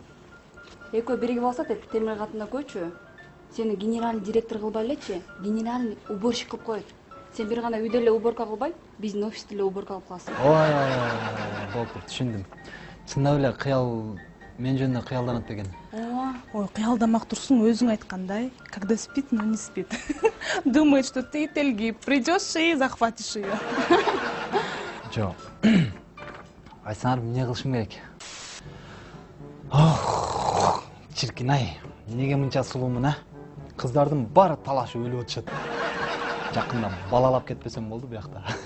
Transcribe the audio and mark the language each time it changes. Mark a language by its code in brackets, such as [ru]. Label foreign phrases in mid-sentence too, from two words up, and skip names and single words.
[ky] Экөө биригип алсат деп темир катында көчү. Сени [ru] генеральный директор [ky] кылбай элечи, [ru] генеральный уборщик [ky] кылып коет. Сен бир гана үйдө эле уборка кылбай, биздин офисте эле уборка кылып каласың. Ой, болуптур, түшүндүм. Чындап эле кыял мен жөнүндө кыялданат бекен. Ой, кыялдамак турсуң, өзүң айткандай, [ru] когда спит, но не спит. Думает, что ты Телгип, придешь и захватишь ее. [ky] Жок. Айсаңар, эмне кылышым керек? Чиркин-ай, эмнеге мынча сулуумун, а? Кыздардын баары талашып өлүп атышат. Жакында балалап кетпесем болду биякта.